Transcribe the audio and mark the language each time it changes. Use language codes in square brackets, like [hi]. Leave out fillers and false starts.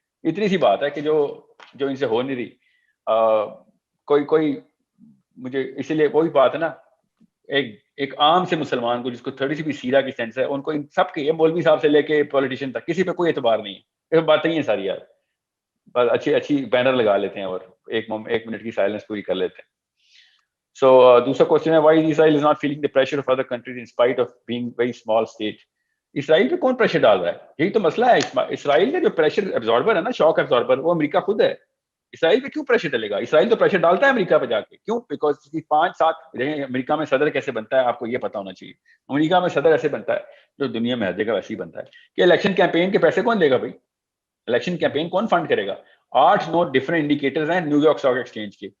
[ur] اتنی سی بات ہے کہ جو ان سے ہو نہیں رہی. کوئی مجھے اسی لیے وہی بات ہے نا, ایک عام سے مسلمان کو جس کو تھوڑی سی بھی سیرہ کی سینس ہے, ان کو ان سب کے مولوی صاحب سے لے کے پولیٹیشین تک کسی پہ کوئی اعتبار نہیں ہے. یہ باتیں ہی ہیں ساری یار, بس اچھی بینر لگا لیتے ہیں اور 1 منٹ کی سائلنس پوری کر لیتے ہیں. [en] So [ur] دوسرا کوشچن ہے, [en] why Israel is not feeling the pressure of other countries in spite of being very small state. [ur] اسرائیل پہ کون پریشر ڈال رہا ہے؟ یہی تو مسئلہ ہے. اسرائیل کا جو پریشر ابزاربر ہے نا, شاک ابزاربر, وہ امریکہ خود ہے. اسرائیل پہ کیوں پریشر ڈلے گا؟ اسرائیل تو پریشر ڈالتا ہے امریکہ پہ جا کے. کیوں؟ بیکاز 5-7 امریکہ میں صدر کیسے بنتا ہے آپ کو یہ پتا ہونا چاہیے. امریکہ میں صدر ایسے بنتا ہے جو دنیا میں ہر جگہ ویسے ہی بنتا ہے کہ الیکشن کیمپین کے پیسے کون دے گا بھائی؟ الیکشن کیمپین کون فنڈ کرے گا؟ 8-9 ڈفرنٹ انڈیکیٹرز ہیں نیو یارک اسٹاک ایکسچینج کے.